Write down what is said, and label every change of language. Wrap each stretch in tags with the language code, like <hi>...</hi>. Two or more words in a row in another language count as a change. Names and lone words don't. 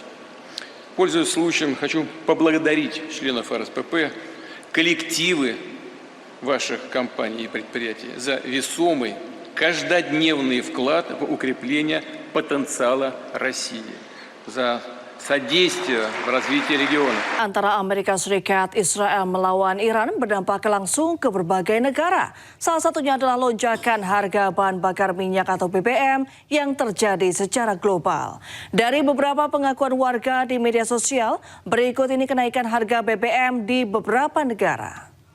<ru>Пользуясь случаем, хочу поблагодарить членов РСПП, коллективы ваших компаний и предприятий за весомый, каждодневный вклад в укрепление потенциала России, за sodistia развитие региона.</ru> <id>Antara Amerika Serikat, Israel melawan Iran berdampak langsung ke berbagai negara. Salah satunya adalah lonjakan harga bahan bakar minyak atau BBM yang terjadi secara global. Dari beberapa pengakuan warga di media sosial, berikut ini kenaikan harga BBM di beberapa negara.</id>